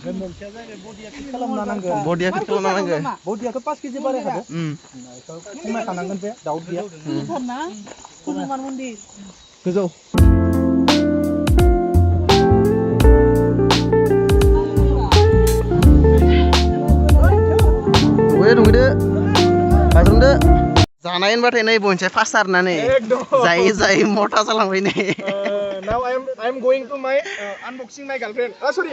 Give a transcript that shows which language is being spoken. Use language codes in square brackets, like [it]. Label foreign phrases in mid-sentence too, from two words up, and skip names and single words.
[brx] मोनसेया जाहैबाय बडिया फिट खालामना नांगौ बडियाथ' 5 केजि बारायखादो खमायखानांगोन बे दाउट गैया हनुमान मन्दिर गोजौ दुगैदो बाज्रुमदो जानाय होनबाथाय नै बयनिसाय फार्स्ट सारनानै जायै मथा जालांबाय नै [en] now I am going to my unboxing my girlfriend sorry